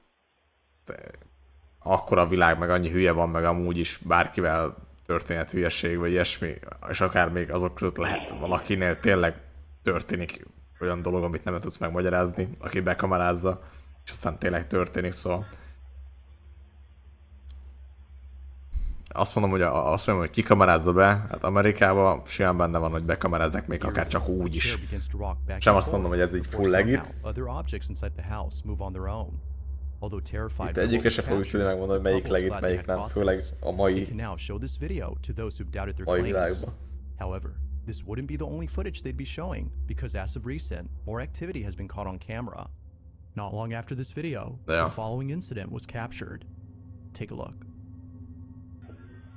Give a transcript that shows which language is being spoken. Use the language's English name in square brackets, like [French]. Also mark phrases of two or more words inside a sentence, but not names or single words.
[Hungarian] akkor a világ meg annyi hülye van, meg amúgy is bárkivel történhet hülyeség, vagy ilyesmi, és akár még azok között lehet valakinél tényleg történik olyan dolog, amit nem tudsz megmagyarázni, aki bekamarázza, és aztán tényleg történik, szóval azt mondom, hogy kikamarázza be, hát Amerikában simán benne van, hogy bekamarázzák még akár csak úgy is. Sem azt mondom, hogy ez így [English] full legit. [Hungarian] Itt egyike se fogjuk tudni megmondani, hogy melyik legit, melyik nem, főleg a mai világban. [English] However, this wouldn't be the only footage they'd be showing, because as of recent, more activity has been caught on camera. Not long after this video, the following incident was captured. Take a look.